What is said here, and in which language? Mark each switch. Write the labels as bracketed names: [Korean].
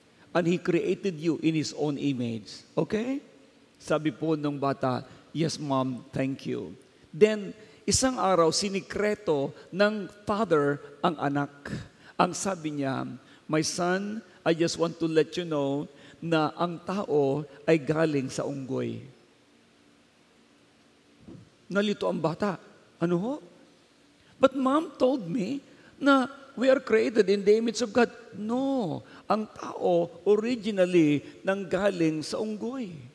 [English] And He created you in His own image." [Filipino] Okay? Sabi po nung bata, [English] "Yes, mom, thank you." [Filipino] Then, isang araw, sinikreto ng father ang anak. Ang sabi niya, [English] "My son, I just want to let you know [Filipino] na ang tao ay galing sa unggoy." Nalito ang bata. Ano ho? [English] "But mom told me na we are created in the image of God." [Filipino] No, ang tao originally nanggaling sa unggoy.